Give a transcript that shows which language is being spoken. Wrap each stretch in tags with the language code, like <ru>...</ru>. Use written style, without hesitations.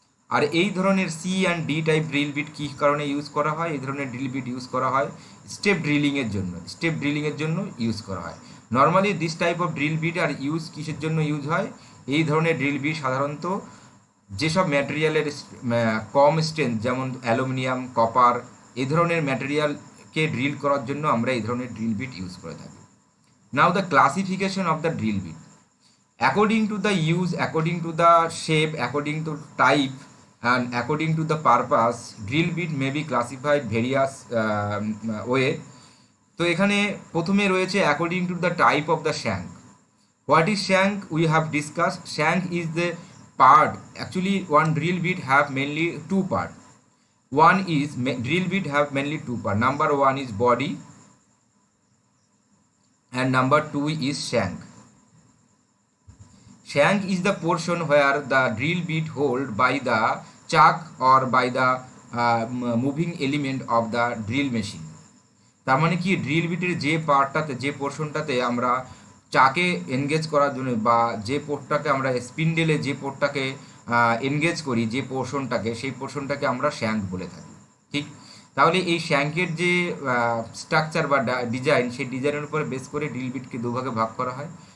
<bn>আর এই ধরনের C and D type drill bit কী কারণে ইউজ করা হয়? এই ধরনের ড্রিল বিট ইউজ করা হয় স্টেপ ড্রিলিংয়ের জন্য ইউজ করা হয়।</bn> <en>normally this type of drill bit are use</en> <bn>কিসের জন্য ইউজ হয়? এই ধরনের ড্রিল বিট সাধারণত যেসব ম্যাটেরিয়ালের কম স্ট্রেংথ, যেমন অ্যালুমিনিয়াম, কপার, এই ধরনের ম্যাটেরিয়ালকে ড্রিল করার জন্য আমরা এই ধরনের ড্রিল বিট ইউজ করে থাকি।</bn> <en>Now the classification of the drill bit, according to the use, according to the shape, according to type and according to the purpose, drill bit may be classified various way.</en> <bn>তো এখানে প্রথমে রয়েছে</bn> <en>according to the type of the shank. What is shank? We have discussed. Shank is the part. Actually, one drill bit have mainly two part. One is drill bit have mainly two part. Number one is body and number two is shank. Shank is the portion where the drill bit hold by the chuck or by the moving element of the drill machine.</en> <bn>তার মানে কি, drill বিটের যে পার্টটাতে, যে পোর্শনটাতে আমরা চাকে engage করার জন্য, বা যে পোর্টটাকে আমরা স্পিন্ডেলে যে পোর্টটাকে এনগেজ করি, যে পোর্শনটাকে, সেই পোর্শনটাকে আমরা শ্যাঙ্ক বলে থাকি। ঠিক, তাহলে এই শ্যাঙ্কের যে স্ট্রাকচার বা ডিজাইন, সেই ডিজাইনের উপরে বেস করে ড্রিল বিটকে দুভাগে ভাগ করা হয়।</bn>